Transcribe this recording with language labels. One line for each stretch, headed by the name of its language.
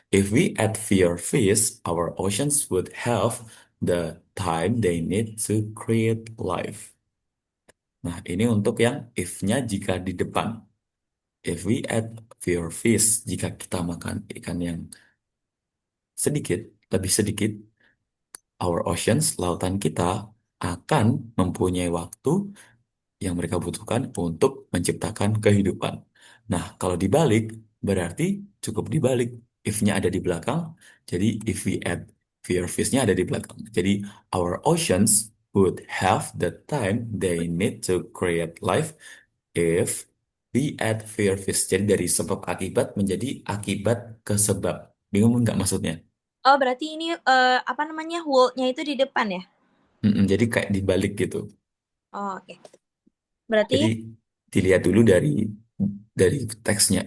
English: If we add fewer fish, our oceans would have the time they need to create life.
Indonesian: Nah, ini untuk yang if-nya jika di depan.
English: If we add fewer fish,
Indonesian: jika kita makan ikan yang sedikit, lebih sedikit, our oceans, lautan kita akan mempunyai waktu yang mereka butuhkan untuk menciptakan kehidupan. Nah, kalau dibalik, berarti cukup dibalik. If-nya ada di belakang, jadi
English: if we add fewer fish-
Indonesian: nya ada di belakang.
English: Jadi, our oceans would have the time they need to create life if we add fewer fish.
Indonesian: Jadi dari sebab akibat menjadi akibat ke sebab. Bingung nggak maksudnya? Oh, berarti ini apa namanya? Would-nya itu di depan ya? Jadi kayak dibalik gitu. Oh, oke. Berarti Jadi dilihat dulu dari teksnya.